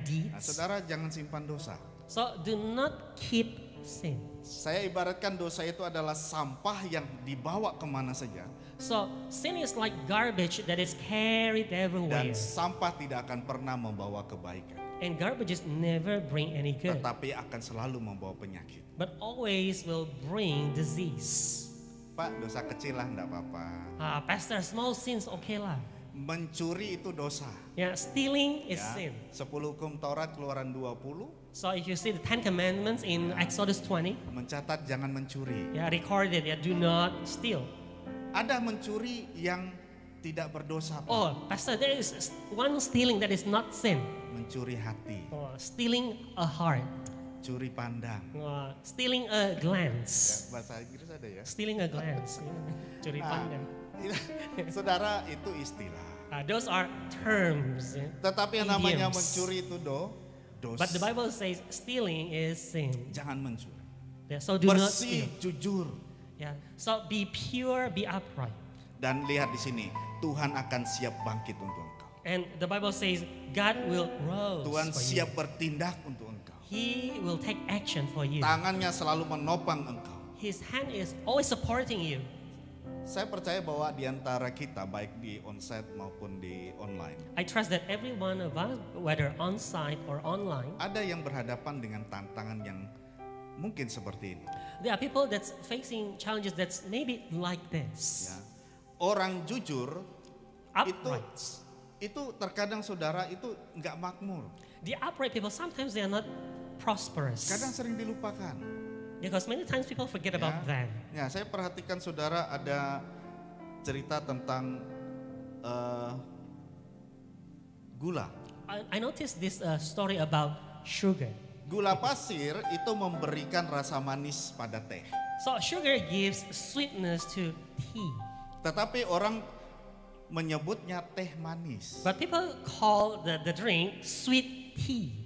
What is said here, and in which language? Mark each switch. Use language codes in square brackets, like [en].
[id] Nah, [en] deeds, [id] saudara jangan simpan dosa. [en] so do not keep sins. [id] Saya ibaratkan dosa itu adalah sampah yang dibawa kemana saja. [en] So sin is like garbage that is carried everywhere, [id] Dan sampah tidak akan pernah membawa kebaikan. [en] and garbages never bring any good, [id] Tetapi akan selalu membawa penyakit. [en] but always will bring disease. [id] Pak, dosa kecil lah enggak apa-apa. [en] Pastor, small sins okay lah. [id] Mencuri itu dosa. [en] Yeah, stealing is Ya. sin. [id] 10 hukum Taurat Keluaran 20 [en] So if you see the 10 Commandments in Exodus 20, [id] mencatat jangan mencuri. [en] recorded, do not steal. [id] Ada mencuri yang tidak berdosa, Pak. [en] Oh, Pastor, there is one stealing that is not sin. [id] Mencuri hati, [en] Stealing a heart, [id] curi pandang. [en] stealing a glance, [id] Bahasa Inggris ada ya. [en] stealing a glance, [id] curi Nah, pandang. saudara, itu istilah. [en] Those are terms. [id] Tetapi yang namanya [en] Idioms. [id] mencuri itu dosa. [en] But the Bible says stealing is sin. [id] Jangan mencuri. [en] Yeah, so do not [id] Bersih, [en] steal. [id] jujur. [en] Yeah. So be pure, be upright. [id] Dan lihat di sini, Tuhan akan siap bangkit untuk engkau. [en] And the Bible says God will rose [id] Tuhan [en] for [id] siap [en] you. [id] bertindak untuk engkau. [en] He will take action for you. [id] Tangannya selalu menopang engkau. [en] His hand is always supporting you. [id] Saya percaya bahwa di antara kita, baik di onsite maupun di online, [en] I trust that every one of us, whether on-site or online, [id] ada yang berhadapan dengan tantangan yang mungkin seperti ini. [en] there are people that's facing challenges that's maybe like this. [id] Ya. orang jujur [en] uprights. [id] itu terkadang saudara itu nggak makmur. [en] The upright people, sometimes they are not prosperous. [id] Kadang sering dilupakan. [en] Because many times people forget about them. [id] Ya, saya perhatikan saudara ada cerita tentang gula. [en] I noticed this story about sugar. [id] Gula pasir itu memberikan rasa manis pada teh. [en] So sugar gives sweetness to tea. [id] Tetapi orang menyebutnya teh manis, [en] But people call the drink sweet tea.